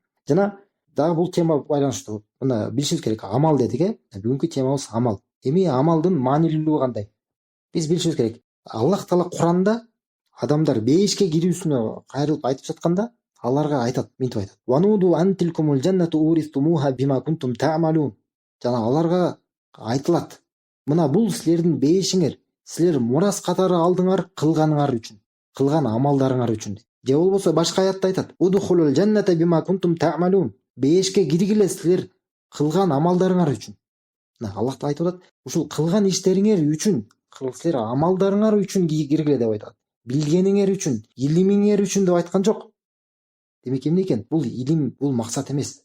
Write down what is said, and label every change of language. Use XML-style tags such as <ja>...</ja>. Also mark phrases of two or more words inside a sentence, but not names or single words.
<ky>Жана дагы бул тема байланыштуу. Мына билишибиз керек, амал дедик, бүгүнкү темабыз амал. Эми амалдын маанилүүлүгү кандай? Биз билишибиз керек. Аллах Таала Куранда адамдар бейишке кирүүсүнө кайрылып айтып жатканда, Аларга айтат, мынтип айтат.</ky> <ar>ونودوا أن تلكم الجنة أورثتموها بما كنتم تعملون.</ar> <ky>Жана аларга айтылат. Мына бул силердин бейишиңер, силер мурас катары алдыңар кылганыңар үчүн, кылган амалдарыңар үчүн. Же болбосо башка аятта айтат.</ky> <ar>ادخلوا الجنة بما كنتم تعملون.</ar> <ky>Бейишке киргиле силер кылган амалдарыңар үчүн. Аллах айтып атат, ушул кылган иштериңер үчүн, силер амалдарыңар үчүн киргиле деп айтат. Билгениңер үчүн, илимиңер үчүн деп айткан жок. Демек эмне экен? Бул илим, бул максат эмес.</ky>